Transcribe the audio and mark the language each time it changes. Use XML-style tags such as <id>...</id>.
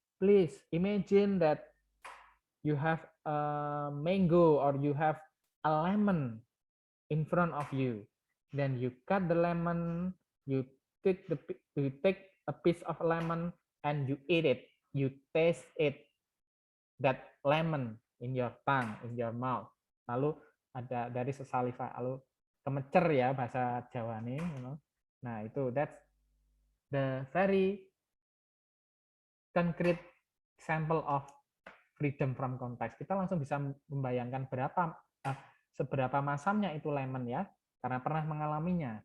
<en>Please imagine that you have a mango or you have a lemon in front of you. Then you cut the lemon, you take a piece of lemon and you eat it. You taste it, that lemon in your tongue, in your mouth.</en> <id>Lalu ada dari saliva, lalu kemecer ya bahasa Jawa nih. Nah itu</id> <en>that's the very concrete example of freedom from context.</en> <id>Kita langsung bisa membayangkan seberapa masamnya itu lemon ya, karena pernah mengalaminya.</id>